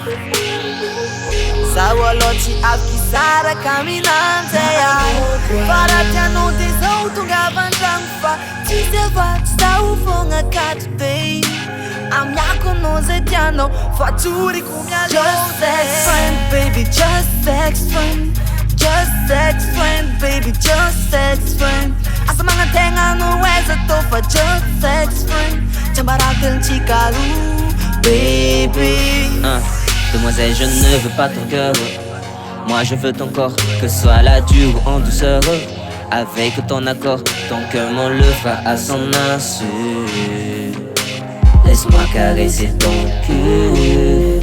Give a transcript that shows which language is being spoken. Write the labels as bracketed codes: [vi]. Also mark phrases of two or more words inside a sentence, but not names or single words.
[mg] Zaho aloha tsy afaka hisaraka aminanjay aho Faraky anao de zao tonga avy an-tragno fa tsisy afatsy zaho fogna akato be Amiako anao zay tianao fa tsoriko mialao [en] Just sex friend baby, just sex friend Just sex friend baby, just sex friend [mg] Asa magnategna no eza tô fa [en] just sex friend [mg] Tsambaraka antsika roa baby [fr] Demoiselle, je ne veux pas ton cœur. Moi je veux ton corps, que ce soit la dure ou en douceur. Avec ton accord, ton cœur m'en le fera à son insu. Laisse-moi caresser ton cul.